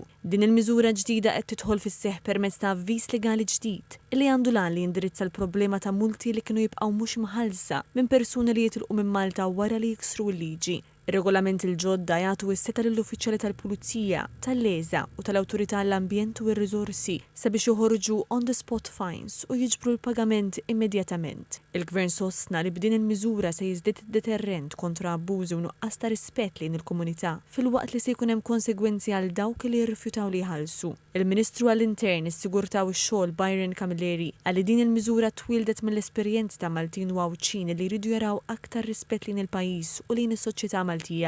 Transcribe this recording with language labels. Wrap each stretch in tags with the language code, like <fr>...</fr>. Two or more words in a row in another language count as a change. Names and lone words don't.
<mt>Din il-miżura ġdida qed tidħol fis-seħħ permezz ta' avviż legali ġdid li għandu lan li jindirizza l-problema ta' multi li kienu jibqgħu mhux imħallsa minn persuni li jitilqu minn Malta wara li jiksru l-liġi. Ir-regolament il-ġodda jagħtu s-seta lill-uffiċjali tal-Pulizija, tal-Leża u tal-Awtorità għall-Ambjent u r-Riżorsi sabiex joħorġu</mt> <en>on-the-spot fines</en> <mt>u jiġbru l-pagament immedjatament. Il-Gvern sostna li b'din il-miżura se jiżdied id-deterrent kontra abbużi u nuqqas ta' rispett lejn il-komunità filwaqt li se jkun hemm konsegwenzi għal dawk li jirrifjutaw li jħallsu. Il-Ministru għall-Intern is-Sigurtà u x-Xogħol Byron Camilleri qal li din il-miżura twildet mill-esperjenzi ta' Maltin u Awċini li jridu jaraw aktar rispett lejn il-pajjiż u lejn is-soċjetà Maltija.</mt>